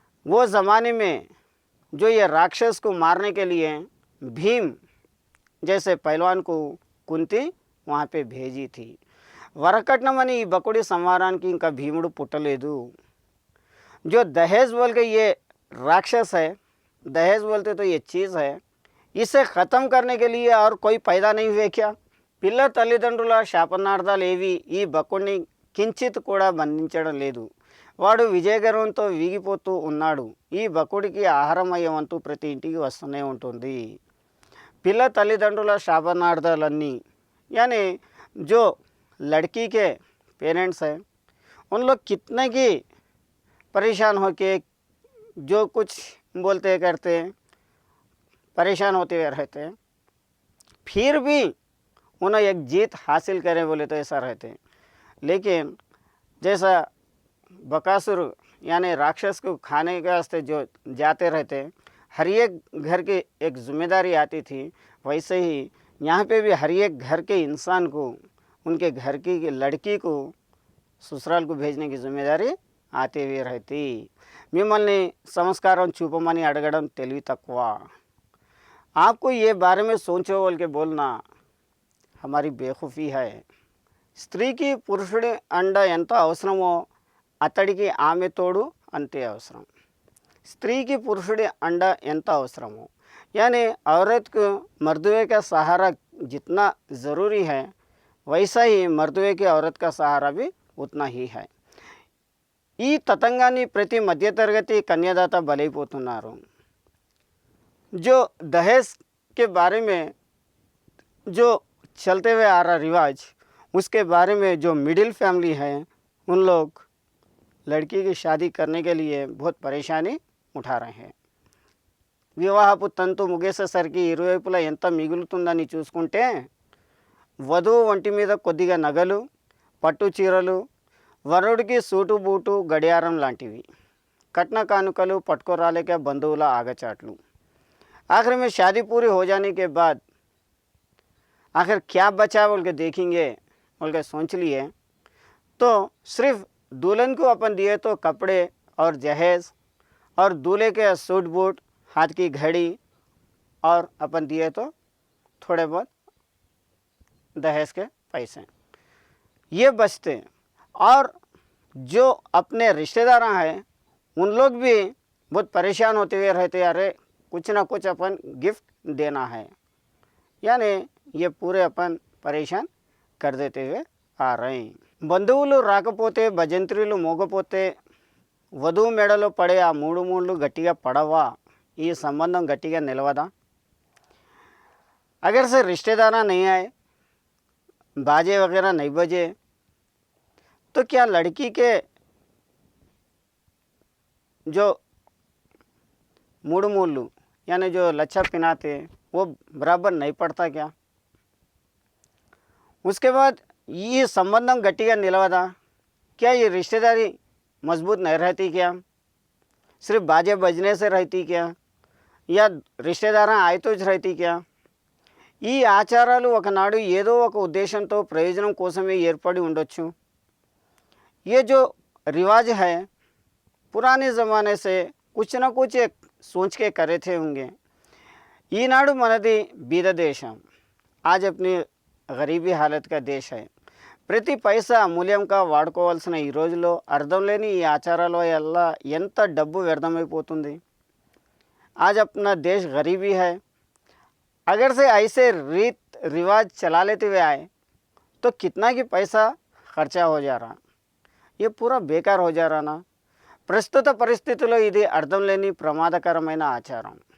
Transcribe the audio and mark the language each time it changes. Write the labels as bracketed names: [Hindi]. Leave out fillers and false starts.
[Hindi] वो ज़माने में जो ये राक्षस को मारने के लिए भीम जैसे पहलवान को कुंती वहाँ पे भेजी थी. [Telugu] వరకట్నం అని ఈ బకుడి సంహారానికి ఇంకా భీముడు పుట్టలేదు. [Hindi] जो दहेज बोल के ये राक्षस है, दहेज बोलते तो ये चीज़ है, इसे ख़त्म करने के लिए और कोई पैदा नहीं हुए क्या. [Telugu] పిల్ల తల్లిదండ్రుల శాపనార్థాలు ఏవి ఈ బకుడిని కించిత్ కూడా బంధించడం లేదు. వాడు విజయగర్వంతో వీగిపోతూ ఉన్నాడు. ఈ బకుడికి ఆహారం అయ్యే వంతు ప్రతి ఇంటికి వస్తూనే ఉంటుంది. పిల్ల తల్లిదండ్రుల శాపనార్థాలన్నీ [Hindi] यानी जो लड़की के पेरेंट्स हैं उन लोग कितने की परेशान होके जो कुछ बोलते करते परेशान होते हुए रहते हैं, फिर भी उन्हें एक जीत हासिल करें बोले तो ऐसा रहते. लेकिन जैसा बकासुर यानी राक्षस को खाने के वास्ते जो जाते रहते हर एक घर की एक जिम्मेदारी आती थी, वैसे ही यहाँ पे भी हर एक घर के इंसान को उनके घर की लड़की को ससुराल को भेजने की जिम्मेदारी आते हुए रहती। [Telugu] మిమ్మల్ని సంస్కారం చూపమని అడగడం తెలివి తక్కువ। [Hindi] आपको ये बारे में सोचो बोल के बोलना हमारी बेवकूफ़ी है। [Telugu] స్త్రీకి పురుషుడి అండ ఎంత అవసరమో అతడికి ఆమె తోడు అంతే అవసరం। స్త్రీకి పురుషుడి అండ ఎంత అవసరమో [Hindi] यानी औरत को मर्दवे का सहारा जितना ज़रूरी है वैसा ही मर्दवे की औरत का सहारा भी उतना ही है। [Telugu] ఈ తతంగాన్ని ప్రతి మధ్యతరగతి కన్యాదాత బలైపోతున్నారు। [Hindi] जो दहेज के बारे में जो चलते हुए आ रहा रिवाज, उसके बारे में जो मिडिल फैमिली है उन लोग लड़की की शादी करने के लिए बहुत परेशानी उठा रहे हैं। [Telugu] వివాహపు తంతు ముగిసేసరికి ఇరువైపులా ఎంత మిగులుతుందని చూసుకుంటే వధువు ఒంటి మీద కొద్దిగా నగలు, పట్టు చీరలు, వరుడికి సూటు బూటు గడియారం లాంటివి, కట్న కానుకలు, పట్టుకోరాలే के बंधुవుల ఆగచాట్లు। [Hindi] आखिर में शादी पूरी हो जाने के बाद आखिर क्या बचा बोल के देखेंगे बोल के सोच लिए तो सिर्फ दुल्हन को अपन दिए तो कपड़े और जहेज और दूल्हे के सूट बूट, हाथ की घड़ी और अपन दिए तो थोड़े बहुत दहेज के पैसे ये बचते। और जो अपने रिश्तेदार हैं उन लोग भी बहुत परेशान होते हुए रहते, अरे कुछ ना कुछ अपन गिफ्ट देना है, यानी ये पूरे अपन परेशान कर देते हुए आ रहे हैं। [Telugu] బంధువులు రాకపోతే భజంత్రీలు మోగపోతే వధువు మెడలో పడే ఆ మూడు మూళ్ళు గట్టిగా పడవా, ఈ సంబంధం గట్టిగా నిలవదా? [Hindi] अगर से रिश्तेदार नहीं आए, बाजे वगैरह नहीं बजे तो क्या लड़की के जो मूड मूल्लू यानी जो लच्छा पिनाते वो बराबर नहीं पड़ता क्या? उसके बाद ये [Telugu] संबंधम गट्टिगा निलवदा? [Hindi] क्या ये रिश्तेदारी मजबूत नहीं रहती क्या? सिर्फ बाजे बजने से रहती क्या? या रिश्तेदार आए तो रहती क्या? [Telugu] ఈ ఆచారాలు ఒకనాడు ఏదో ఒక ఉద్దేశంతో ప్రయోజనం కోసమే ఏర్పడి ఉండొచ్చు। [Hindi] ये जो रिवाज है पुराने ज़माने से कुछ ना कुछ एक सोच के करे थे होंगे। [Telugu] ఈనాడు మనది బీద దేశం, [Hindi] आज अपनी गरीबी हालत का देश है। [Telugu] ప్రతి పైసా అమూల్యంగా వాడుకోవాల్సిన ఈ రోజులో అర్థం లేని ఈ ఆచారాల వల్ల ఎంత డబ్బు వ్యర్థమైపోతుంది। [Hindi] आज अपना देश गरीबी है, अगर से ऐसे रीत रिवाज चला लेते हुए आए तो कितना की पैसा खर्चा हो जा रहा, ये पूरा बेकार हो जा रहा ना। [Telugu] ప్రస్తుత పరిస్థితుల్లో ఇది అర్థం లేని ప్రమాదకరమైన ఆచారం।